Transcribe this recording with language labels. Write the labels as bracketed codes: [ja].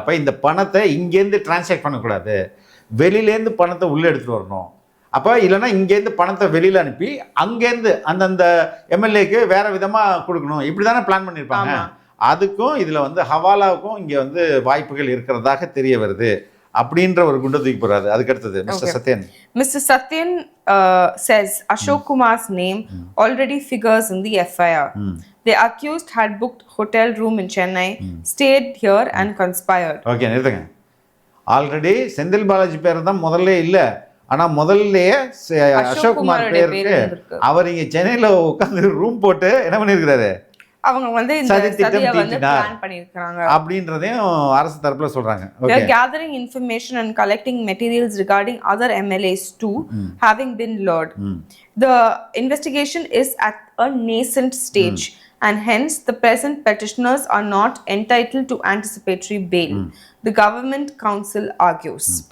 [ta] அப்போ இந்த பணத்தை இங்கேருந்து டிரான்சாக்ட் பண்ணக்கூடாது, வெளியிலேருந்து பணத்தை உள்ளே எடுத்துகிட்டு வரணும். அப்போ இல்லைன்னா இங்கேருந்து பணத்தை வெளியில் அனுப்பி அங்கேருந்து அந்தந்த எம்எல்ஏக்கு வேறு விதமாக கொடுக்கணும், இப்படி தானே பிளான் பண்ணியிருப்பாங்க. அதுக்கும் இதில் வந்து ஹவாலாவுக்கும் இங்கே வந்து வாய்ப்புகள் இருக்கிறதாக தெரிய வருது அப்படின்ற ஒரு குண்டை தூக்கி போறாரு. அதுக்கு அடுத்தது mister Sathyan. [en] Mr. Satyan says Ashok Kumar's name already figures in the FIR. The accused had booked hotel room in Chennai, stayed here and conspired. [ta] Okay, நிறுத்துங்க. ஆல்ரெடி செந்தில் பாலாஜி பேர் தான் முதல்ல இல்லை, ஆனால் முதல்லயே அசோக் குமார் பேருக்கு அவர் இங்கே சென்னையில் உட்காந்து ரூம் போட்டு என்ன பண்ணியிருக்கிறாரு, அவங்க வந்து இந்த சதியை வந்து பிளான் பண்ணிருக்காங்க அப்படின்றதையும் அரசு தரப்புல சொல்றாங்க. [en] They are gathering information and collecting materials regarding other MLAs too having been lured. The investigation is at a nascent stage and hence the present petitioners are not entitled to anticipatory bail, the government counsel argues.